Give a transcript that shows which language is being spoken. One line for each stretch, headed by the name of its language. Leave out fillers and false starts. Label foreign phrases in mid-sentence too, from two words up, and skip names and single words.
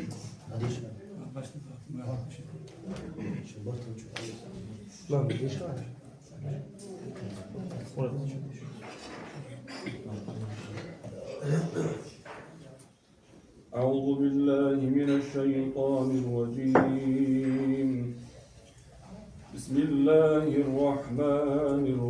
Turkish: Hadi işte. Şu Bartın çok. Lan bir şey var.
Arabic: أعوذ بالله من الشيطان الرجيم بسم الله الرحمن